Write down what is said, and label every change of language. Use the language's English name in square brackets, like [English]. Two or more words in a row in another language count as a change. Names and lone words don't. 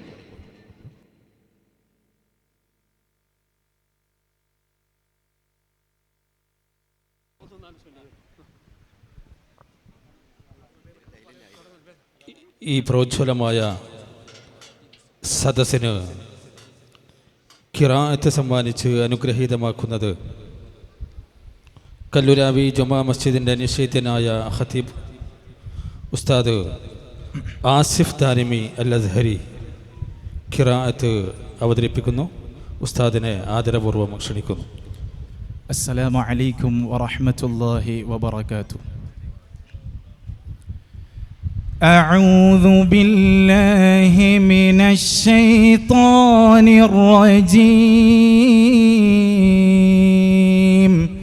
[Malayalam] ഈ പ്രോജ്വലമായ സദസ്സിന് ഖിറാഅത്ത് സമ്മാനിച്ച് അനുഗ്രഹീതമാക്കുന്നത് കല്ലുരാവി ജുമാ മസ്ജിദിൻ്റെ നിശ്ചയിതനായ ഖതീബ് ഉസ്താദ് ആസിഫ് ദാരിമി അൽ അസ്ഹരി ഖിറാഅത്ത് അവതരിപ്പിക്കുന്നു. ഉസ്താദിനെ ആദരപൂർവ്വം ക്ഷണിക്കുന്നു. [Arabic] السلام عليكم ورحمة الله وبركاته. أعوذ بالله من الشيطان الرجيم.